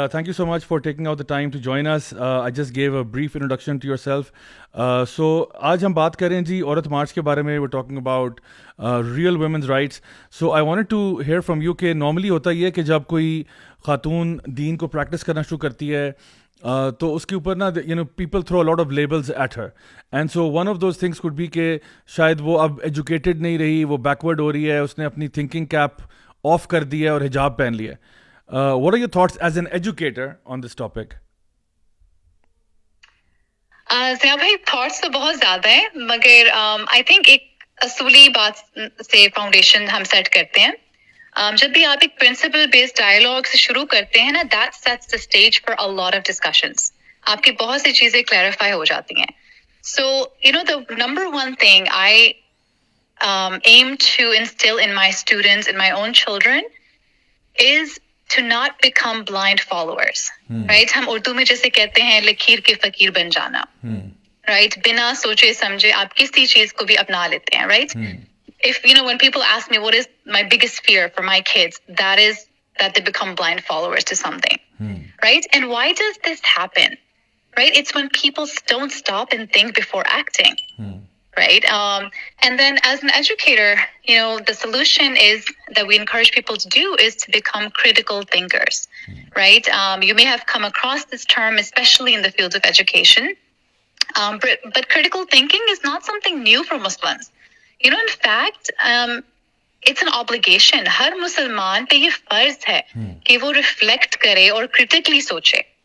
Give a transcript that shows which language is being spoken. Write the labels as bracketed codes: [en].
[en] Thank you so much for taking out the time to join us. I just gave a brief introduction to yourself. [ur] So, آج ہم بات کریں جی عورت مارچ کے بارے میں. [en] We're talking about real women's rights. So, I wanted to hear from you [ur] کہ normally ہوتا یہ کہ جب کوئی خاتون دین کو پریکٹس کرنا شروع کرتی ہے تو اس کے اوپر نا [en] people through a lot of labels at her, and so one of those things could be [ur] کہ شاید وہ اب ایجوکیٹڈ نہیں رہی, وہ بیکورڈ ہو رہی ہے, اس نے اپنی تھنکنگ کیپ آف کر دیا اور حجاب پہن لیا. [en] What are your thoughts as an educator on this topic? [ur] Zia بھائی تھاٹس تو بہت زیادہ ہیں مگر [en] I think [ur] ایک اصولی بات سے فاؤنڈیشن ہم سیٹ کرتے ہیں. جب بھی آپ ایک پرنسپل بیسڈ ڈائلاگ سے شروع کرتے ہیں نا, [en] That sets the stage for a lot of discussions. [ur] آپ کی بہت سی چیزیں کلیریفائی ہو جاتی ہیں. [en] So you know the number one thing I aim to instill in my students, in my own children, is to not become blind followers. Right? [ur] ہم اردو میں جیسے کہتے ہیں لکیر کے فقیر بن جانا. [en] Right? [ur] بنا سوچے سمجھے آپ کسی چیز کو بھی اپنا لیتے ہیں. [en] Right? If, you know, when people ask me what is my biggest fear for my kids, that is that they become blind followers to something. Right? And why does this happen? Right? It's when people don't stop and think before acting. Right? And then as an educator, you know, the solution is that we encourage people to do is to become critical thinkers. Right? You may have come across this term, especially in the field of education. But critical thinking is not something new for Muslims. You know, in fact, it's an obligation. [ur] ہر مسلمان پہ یہ فرض ہے کہ وہ reflect کرے اور critically سوچے.